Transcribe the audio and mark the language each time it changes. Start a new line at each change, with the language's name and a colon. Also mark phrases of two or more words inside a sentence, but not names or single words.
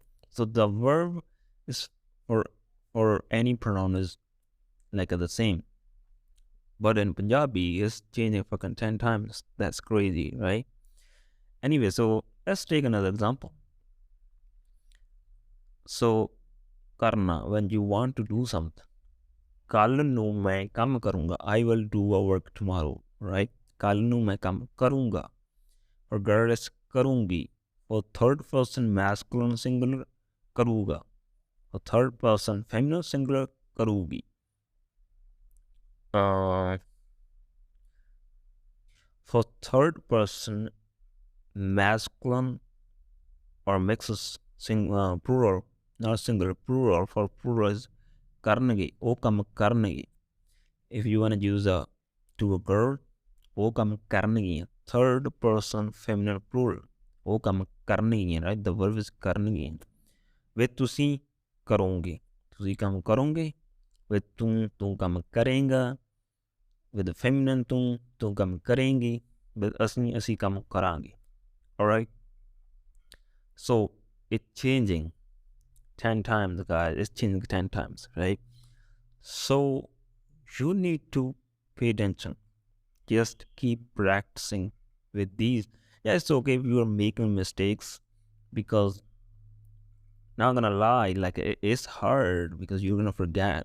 English: So the verb is for any pronoun is like the same. But in Punjabi, it's changing fucking 10 times. That's crazy, right? Anyway, so let's take another example. So, karna, when you want to do something.
Punjabi: ਕੱਲ ਨੂੰ ਮੈਂ ਕੰਮ ਕਰੂੰਗਾ.
English: I will do a work tomorrow, right?
Punjabi: ਕੱਲ ਨੂੰ ਮੈਂ ਕੰਮ ਕਰੂੰਗਾ.
English: For girl is ਕਰੂੰਗੀ. For third person masculine singular, ਕਰੂਗਾ. For third person feminine singular, ਕਰੂਗੀ. For third person masculine or mixes plural, not singular, plural. For plural is ਕਰਨਗੇ.
Punjabi: ਉਹ ਕੰਮ ਕਰਨਗੇ.
English: If you want to use to a girl,
Punjabi: ਉਹ ਕੰਮ ਕਰਨਗੀਆਂ.
English: Third person feminine plural,
Punjabi: ਉਹ ਕੰਮ ਕਰਨਗੀਆਂ,
English: right? The verb is ਕਰਨਗੀਆਂ. With
Punjabi: ਤੁਸੀਂ ਕਰੋਗੇ. ਤੁਸੀਂ ਕੰਮ ਕਰੋਗੇ. With ਤੂੰ ਕੰਮ ਕਰੇਗਾ.
English: With the feminine
Punjabi: ਤੂੰ ਕੰਮ ਕਰੇਂਗੀ. With ਅਸੀਂ ਕੰਮ ਕਰਾਂਗੇ.
English: Alright? So it's changing 10 times, guys. It's changing 10 times, right? So you need to pay attention. Just keep practicing with these. Yeah, it's okay if you are making mistakes, because not gonna lie, like it's hard because you're gonna forget.